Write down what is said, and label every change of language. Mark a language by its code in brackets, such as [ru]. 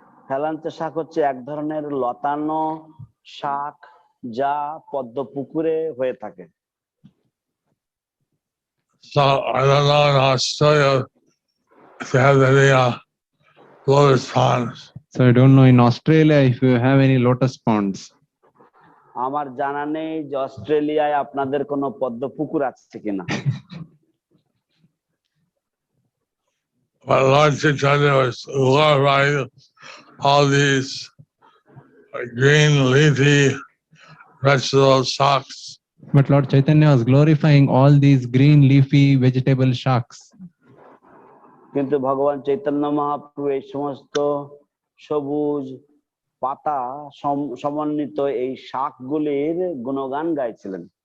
[bn] হেলাঞ্চা শাক হচ্ছে এক ধরনের লতানো শাক যা পদ্ম পুকুরে হয়ে থাকে। [en] So I don't know in Australia if they have any lotus ponds. So I don't know in Australia if you have any lotus ponds. [bn] আমার জানা নেই যে অস্ট্রেলিয়ায় আপনাদের কোনো পদ্ম পুকুর আছে কিনা। [en] But Lord Chaitanya was glorifying all these green leafy vegetable shocks. But Lord Chaitanya was glorifying all these green leafy vegetable shaks. [bn] কিন্তু ভগবান চৈতন্য মহাপ্রভু এই সমস্ত সবুজ পাতা সমন্বিত এই শাকগুলির গুণগান গাইছিলেন।